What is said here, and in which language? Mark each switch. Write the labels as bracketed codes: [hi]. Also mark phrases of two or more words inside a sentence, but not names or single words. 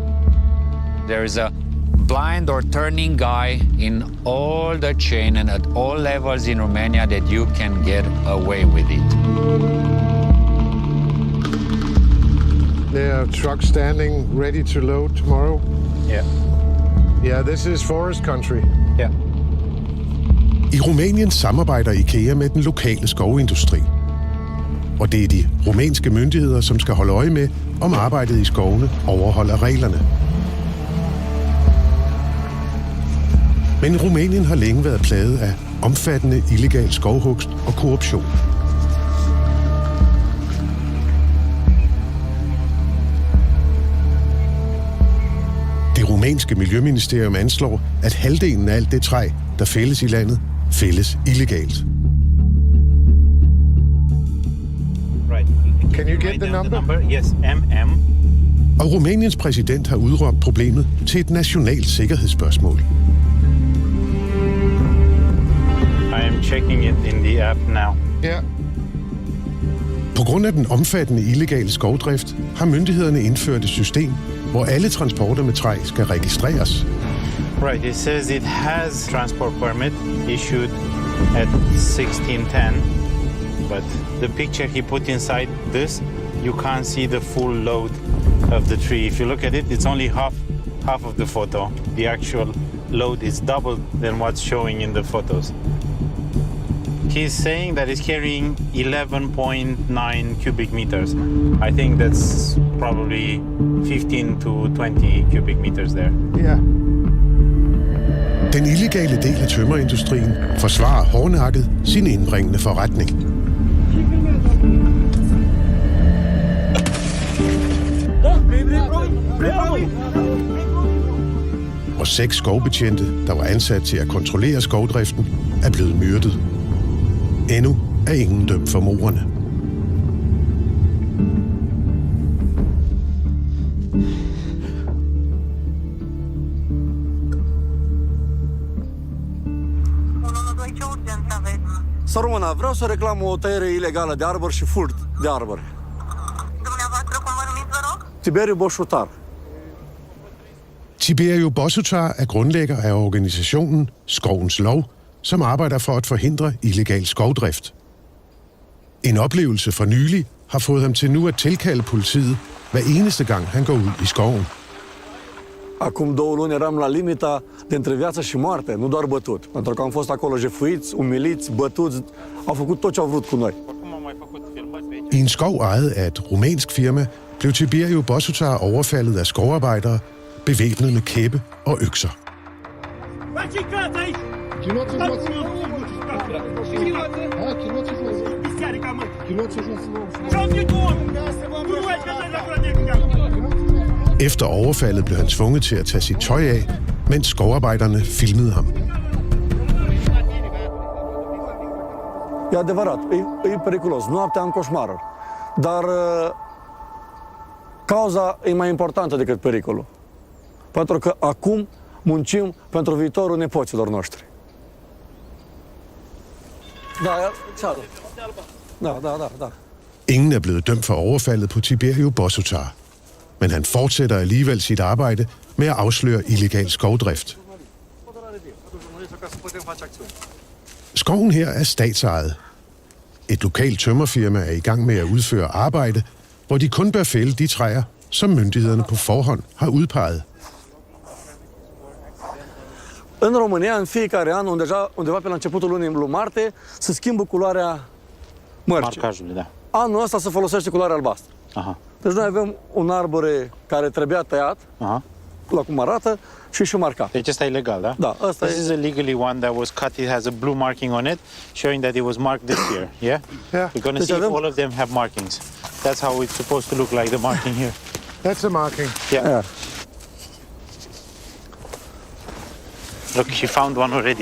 [en] There is a blind or turning guy in all the chain and at all levels in Romania that you can get away with it. There are trucks standing ready to load tomorrow. Yeah. Yeah, this is forest country. Yeah. [da] I Rumænien samarbejder IKEA med den lokale skovindustri. Og det er de rumænske myndigheder, som skal holde øje med, om arbejdet i skovene overholder reglerne. Men Rumænien har længe været plaget af omfattende illegal skovhugst og korruption. Det rumænske miljøministerium anslår, at halvdelen af alt det træ, der fældes i landet, fældes illegalt. [en] Can you get the number? Yes, MM. [da] Og Rumæniens præsident har udråbt problemet til et nationalt sikkerhedsspørgsmål. [en] I am checking it in the app now. Yeah. [da] På grund af den omfattende illegale skovdrift har myndighederne indført et system, hvor alle transporter med træ skal registreres. [en] Right, it says it has transport permit issued at 1610, but the picture he put inside this, you can't see the full load of the tree. If you look at it, it's only half of the photo. The actual load is double than what's showing in the photos. He's saying that it's carrying 11.9 cubic meters. I think that's probably 15 to 20 cubic meters there. Yeah. [da] Den illegale del af tømmerindustrien forsvarer hårdnakket sin indbringende forretning. Og 6 skovbetjente, der var ansat til at kontrollere skovdriften, er blevet myrdet. Endnu er ingen dømt for mordene. [ro] Să rămână, vreau să reclam o tăiere ilegală de arbori și furt de arbori. Dumneavoastră, cum vă numiți, vă rog? Tiberiu Boșutar. [da] Tiberiu Bosutar er grundlægger af organisationen Skovens Lov, som arbejder for at forhindre illegal skovdrift. En oplevelse for nylig har fået ham til nu at tilkalde politiet hver eneste gang han går ud i skoven. [ro] Acum 2 luni eram la limita dintre viață și moarte, nu doar bătut. Pentru că am fost acolo jefuiți, umiliți, bătuți, au făcut tot ce au vrut cu noi. [da] I en skov ejet af et rumænsk firma blev Tiberiu Bosutar overfaldet af skovarbejdere, bevæbnet med kæppe og økser. Efter overfaldet blev han tvunget til at tage sit tøj af, mens skovarbejderne filmede ham. [ro] E adevărat, e periculos. Noaptea am coșmaruri. Dar cauza e mai importantă decât pericolul. Pentru că acum muncim pentru viitorul nepoților noștri. Da. [da] Ingen er blevet dømt for overfaldet på Tiberiu Bosutar, men han fortsætter alligevel sit arbejde med at afsløre illegal skovdrift. Skoven her er statsejet. Et lokalt tømmerfirma er i gang med at udføre arbejde, hvor de kun bør fælde de træer, som myndighederne på forhånd har udpeget. [ro] În România, în fiecare an, undeva pe la începutul lunii marte, se schimbă culoarea mărcii. Marcajul, da. Anul ăsta se folosește culoarea albastră. Aha. Deci noi avem un arbore care trebuia tăiat, Aha. la cum arată, și marcat. Deci ăsta e legal, da? Da, ăsta [en] This is a legally one that was cut. It has a blue marking on it, showing that it was marked this year. Yeah? Yeah. We're going to see if all of them have markings. That's how it's supposed to look like, the marking here. That's a marking. Yeah. Look, he found one already.